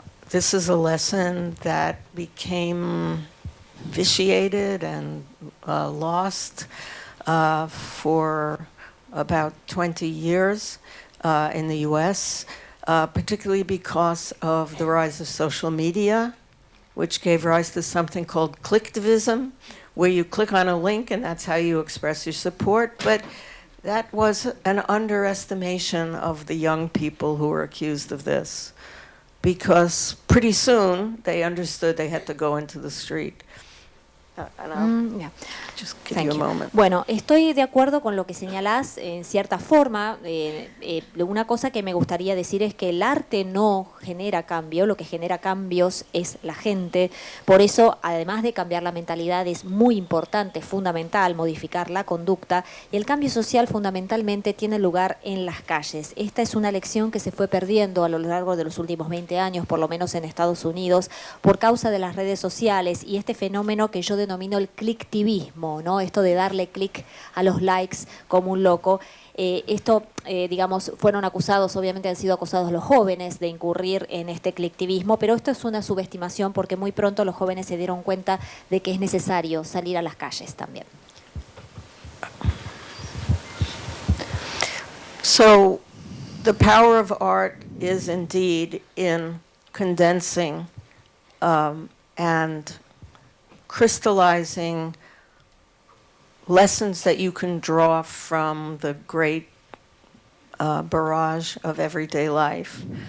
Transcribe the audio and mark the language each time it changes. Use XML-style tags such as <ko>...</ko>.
<en>This is a lesson that became vitiated and lost for about 20 years in the US, particularly because of the rise of social media, which gave rise to something called clicktivism, where you click on a link and that's how you express your support. But that was an underestimation of the young people who were accused of this, because pretty soon they understood they had to go into the street. Yeah. Just give you a moment.</en> <es>Bueno, estoy de acuerdo con lo que señalás en cierta forma. Una cosa que me gustaría decir es que el arte no genera cambio, lo que genera cambios es la gente. Por eso, además de cambiar la mentalidad, es muy importante, fundamental, modificar la conducta. Y el cambio social fundamentalmente tiene lugar en las calles. Esta es una lección que se fue perdiendo a lo largo de los últimos 20 años, por lo menos en Estados Unidos, por causa de las redes sociales y este fenómeno que yo denomino el clicktivismo, ¿no? Esto de darle click a los likes como un loco. Digamos, fueron acusados, obviamente han sido acusados los jóvenes de incurrir en este clicktivismo, pero esto es una subestimación porque muy pronto los jóvenes se dieron cuenta de que es necesario salir a las calles también.</es> <en>So, the power of art is indeed in condensing and crystallizing lessons that you can draw from the great barrage of everyday life.</en>